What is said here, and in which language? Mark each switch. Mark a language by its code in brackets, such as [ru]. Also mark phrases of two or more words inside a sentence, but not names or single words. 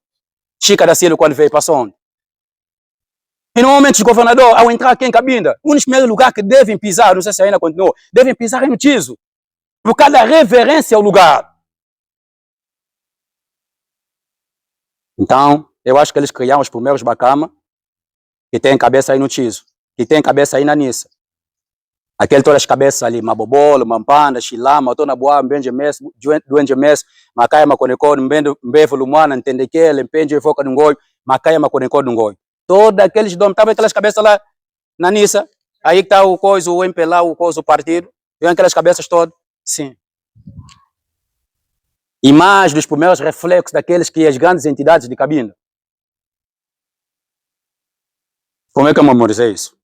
[pt] Chica da Silva, quando veio, passou onde? E normalmente os governadores, ao entrar aqui em Cabinda, um dos primeiros lugares que devem pisar, não sei se ainda continuou, devem pisar no Tiso. Por causa da reverência ao lugar. Então, eu acho que eles criaram os primeiros bacamas que tem cabeça aí no Tiso, que tem cabeça aí na Nissa. Aquele todas as cabeças ali, Mabobolo, Mampanda, Chilama, Tona Boa, Mbenjemes, Duenjemes, Macaia Maconecó, Mbevo Lumana, Ntendequele, Mpenje Foca Nungoi, Macaia Maconecó Nungoi. Todos aqueles domes, estavam aquelas cabeças lá na Nissa, aí que está o coisa, o MPLA, o coisa, o partido, viam aquelas cabeças todas, sim. E mais dos primeiros reflexos daqueles que as grandes entidades de Cabinda. Como é que eu memorizei isso?